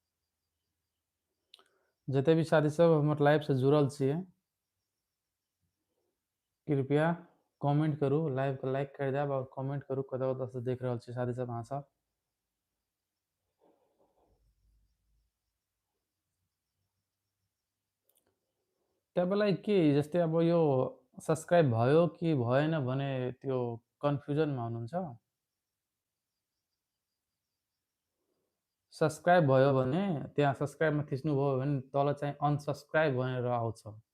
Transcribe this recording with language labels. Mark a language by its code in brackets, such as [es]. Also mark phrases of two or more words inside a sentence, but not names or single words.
[mai] जते भी साथी सब हमर लाइव से जुड़ल छियै कृपया कमेंट करू, लाइव को लाइक कर देब और कमेंट करू कतऽ कतऽ से देख रहल छी साथी सब अहाँ सब। [ne] तपाईँलाई के जस्तै अब यो सब्सक्राइब भयो कि भएन भने त्यो कन्फ्युजनमा हुनुहुन्छ? सब्सक्राइब भयो भने त्यहाँ सब्सक्राइबमा थिच्नुभयो भने तल चाहिँ अनसब्सक्राइब भनेर आउँछ।